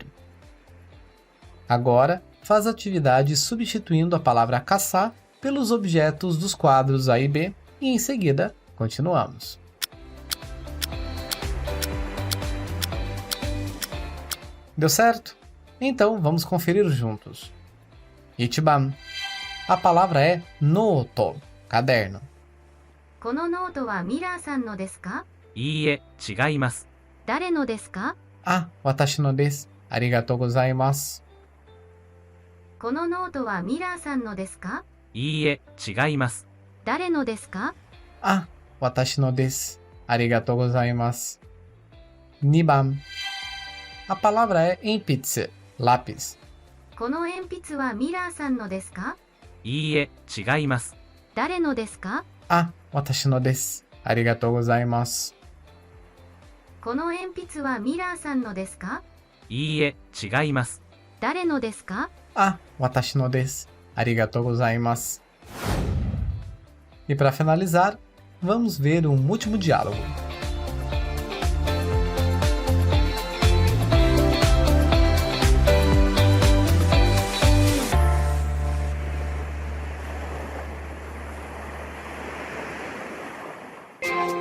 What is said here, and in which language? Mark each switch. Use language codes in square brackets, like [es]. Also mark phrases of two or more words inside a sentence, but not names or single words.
[pt] Agora, faz a atividade substituindo a palavra caçar pelos objetos dos quadros A e B e em seguida continuamos. Deu certo? Então vamos conferir juntos. Ichiban. A palavra é noto, caderno. [ja] このノートはミラーさんのですか？いいえ、違います。誰のですか？あ、私のです。ありがとうございます. このノートはミラーさんのですか？いいえ、違います。誰のですか？あ、私のです。ありがとうございます. [pt] 2番. A palavra é enpitsu, lápis. [ja] この鉛筆はミラーさんのですか？いいえ、違います。誰のですか？あ、私のです。ありがとうございます. この鉛筆はミラーさんのですか？いいえ、違います。誰のですか？あ、私のです。ありがとうございます. [pt] E para finalizar, vamos ver um último diálogo. Para